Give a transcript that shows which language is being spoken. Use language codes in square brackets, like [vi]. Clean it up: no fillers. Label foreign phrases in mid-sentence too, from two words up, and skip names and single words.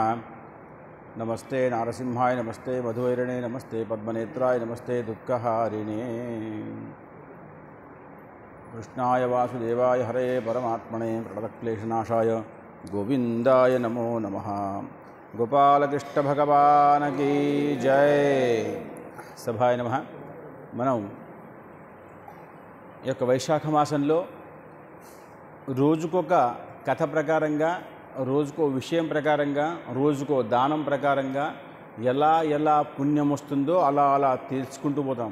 [sa] नमस्ते नारसिंहाय नमस्ते मधुवैरिणे नमस्ते पद्मनेत्राय नमस्ते दुःखहारिणे। कृष्णाय वासुदेवाय हरे परमात्मने प्रणतक्लेशनाशाय गोविंदाय नमो नमः। [hi] गोपालकृष्ण भगवान की जय। [sa] సభాయ నమః. [te] మనం ఈ యొక్క వైశాఖ మాసంలో రోజుకొక కథ ప్రకారంగా, రోజుకో విషయం ప్రకారంగా, రోజుకో దానం ప్రకారంగా ఎలా ఎలా పుణ్యం వస్తుందో అలా అలా తెలుసుకుంటూ పోతాం.